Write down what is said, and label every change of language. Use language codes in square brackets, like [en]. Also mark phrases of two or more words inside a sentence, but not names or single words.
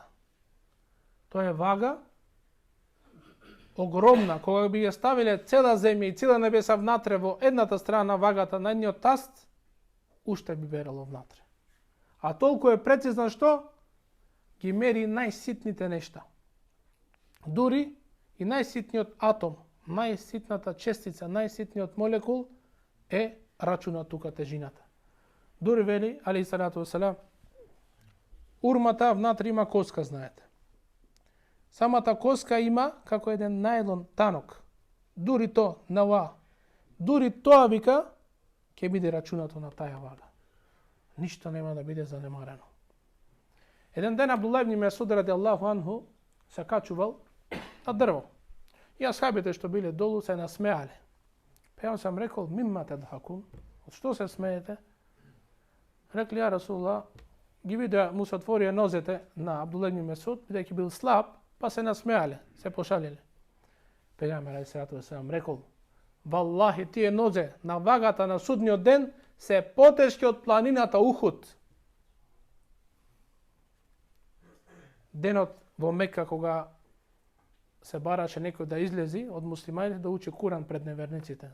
[mk] Тоа е вага огромна, кога би ја ставиле цела земја и цела небеса внатре во едната страна на вагата, на едниот таст, уште би берало внатре. А толку е прецизна што ги мери најситните нешта. Дури и најситниот атом, најситната честица, најситниот молекул е рачуна тука тежината. Дури вели, [ar] عليه الصلاة والسلام, [mk] урмата внатре има коска, знаете. Самата коска има како еден најлон танок. Дури то, дури тоа, вика, ќе биде рачунато на таја вага. Ништо нема да биде занемарено. Еден ден Абдуллах ибн Месуд [ar] رضي الله عنه [mk] се качувал на дрво. И асхабите што биле долу се насмеале. Па ја сам рекол: [ar] مما تضحكون? [mk] Од што се смеете? Рекли: [ar] يا رسول الله, [mk] ги видеа му се отворија нозете на Абдуллах ибн Месуд, бидејќи бил слаб, па се насмеале, се пошалиле. Пејгамбер [ar] عليه الصلاة والسلام [mk] рекол: валлахи, тие нозе на вагата на судниот ден се потешки од планината Ухуд. Денот во Мека, кога се бараше некој да излези од муслиманите да учи Куран пред неверниците.